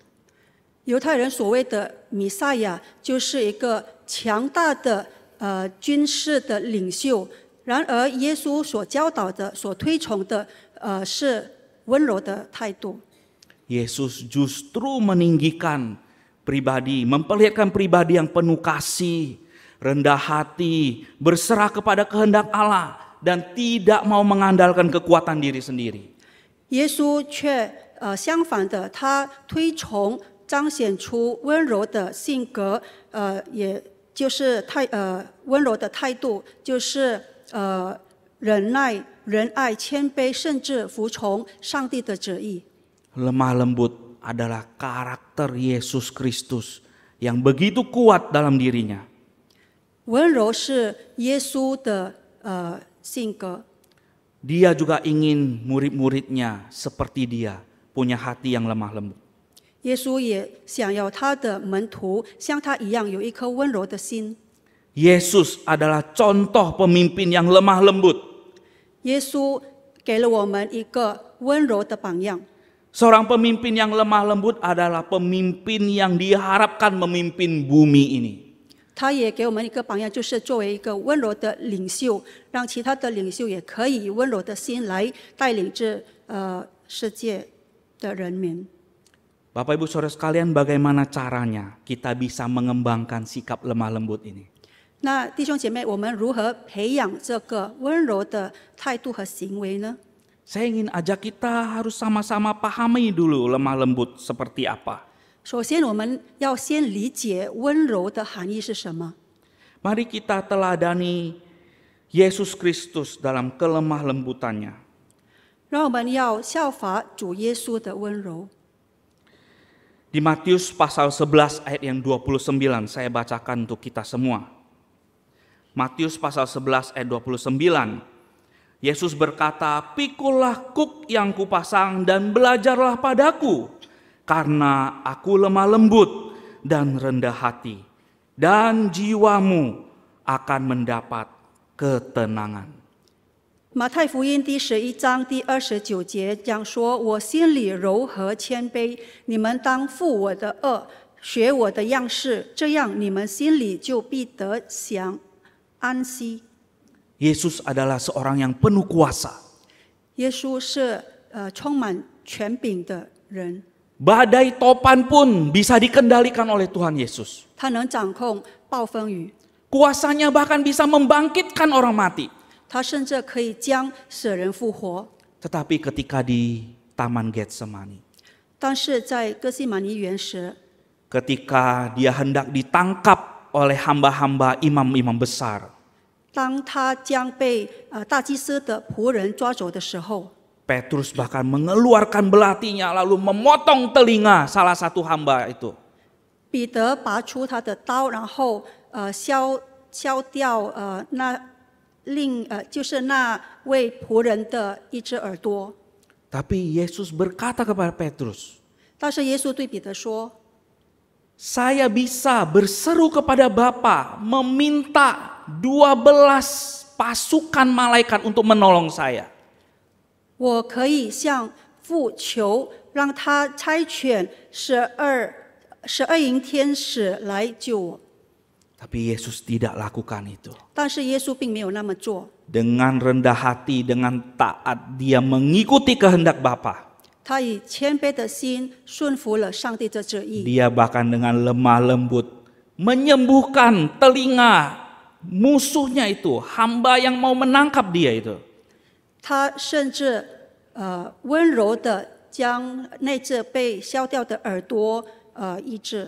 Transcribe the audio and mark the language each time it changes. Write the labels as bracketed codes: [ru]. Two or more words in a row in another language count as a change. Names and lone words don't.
[zh] 犹太人所谓的弥赛亚，就是一个强大的军事的领袖。然而，耶稣所教导的、所推崇的，是温柔的态度。 [id] Yesus justru meninggikan pribadi, memperlihatkan pribadi yang penuh kasih, rendah hati, berserah kepada kehendak Allah, dan tidak mau mengandalkan kekuatan diri sendiri. [zh] 耶稣却相反的，他推崇彰显出温柔的性格，也就是温柔的态度，就是忍耐、仁爱、谦卑，甚至服从上帝的旨意。 [id] Lemah lembut adalah karakter Yesus Kristus yang begitu kuat dalam dirinya. [zh] 温柔是耶稣的性格。 [id] Dia juga ingin murid-muridnya seperti dia, punya hati yang lemah lembut. [zh] 耶稣也想要他的门徒像他一样有一颗温柔的心。 [id] Yesus adalah contoh pemimpin yang lemah lembut. [zh] 耶稣给了我们一个温柔的榜样。 [id] Seorang pemimpin yang lemah lembut adalah pemimpin yang diharapkan memimpin bumi ini. [zh] 他也给我们一个榜样，就是作为一个温柔的领袖，让其他的领袖也可以以温柔的心来带领这世界的人民。 [id] Bapak Ibu Saudara sekalian, bagaimana caranya kita bisa mengembangkan sikap lemah lembut ini? [zh] 那弟兄姐妹，我们如何培养这个温柔的态度和行为呢？ [id] Saya ingin ajak kita harus sama-sama pahami dulu lemah lembut seperti apa. [zh] 首先，我们要先理解温柔的含义是什么。 [id] Mari kita teladani Yesus Kristus dalam kelemah lembutannya. [zh] 让我们要效法主耶稣的温柔。 [id] Di Matius pasal 11 ayat yang 29 saya bacakan untuk kita semua. Matius pasal 11 ayat 29. Yesus berkata, "Pikulah kuk yang kupasang dan belajarlah padaku, karena aku lemah lembut dan rendah hati, dan jiwamu akan mendapat ketenangan." [zh] 马太福音第11章第29节讲说：“我心里柔和谦卑，你们当负我的恶，学我的样式，这样你们心里就必得享安息。” [id] Yesus adalah seorang yang penuh kuasa. [zh] 耶稣是充满权柄的人， [id] Badai topan pun bisa dikendalikan oleh Tuhan Yesus. [zh] 他能掌控暴风雨， [id] Kuasanya bahkan bisa membangkitkan orang mati. [zh] 他甚至可以将死人复活。 [id] Tetapi ketika di Taman Getsemani, [zh] 但是在哥西马尼园时， [id] ketika dia hendak ditangkap oleh hamba-hamba imam-imam besar, [zh] 当他将被大祭司的仆人抓走的时候， [id] Petrus bahkan mengeluarkan belatinya lalu memotong telinga salah satu hamba itu. [zh] 彼得拔出他的刀，然后削掉就是那位仆人的一只耳朵。 [id] Tapi Yesus berkata kepada Petrus, [zh] 但是耶稣对彼得说：“ [id] "Saya bisa berseru kepada Bapa, meminta 12 pasukan malaikat untuk menolong saya." [zh] 我可以向父求，让他差遣12营天使来救我。 [id] Tapi Yesus tidak lakukan itu. [zh] 但是耶稣并没有那么做， [id] Dengan rendah hati, dengan taat, dia mengikuti kehendak Bapa. [zh] 他以谦卑的心顺服了上帝的旨意。 [id] Dia bahkan dengan lemah lembut menyembuhkan telinga musuhnya itu, hamba yang mau menangkap dia itu. [zh] 他甚至温柔的将那只被削掉的耳朵医治。